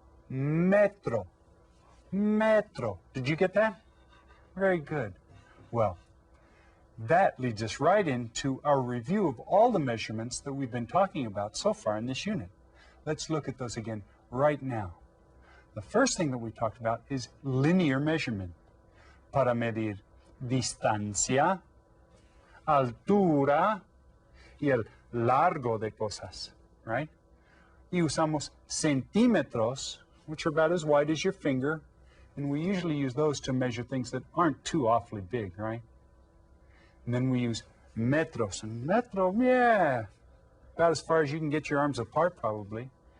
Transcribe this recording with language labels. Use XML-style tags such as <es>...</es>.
<en>Metro. Metro. Did you get that? Very good. Well, that leads us right into our review of all the measurements that we've been talking about so far in this unit. Let's look at those again right now. The first thing that we talked about is linear measurement.</en> <es>Para medir distancia, altura y el largo de cosas,</es> <en>right?</en> <es>Y usamos centímetros,</es> <en>which are about as wide as your finger, and we usually use those to measure things that aren't too awfully big, right? And then we use metros, and metro, yeah, about as far as you can get your arms apart probably.</en>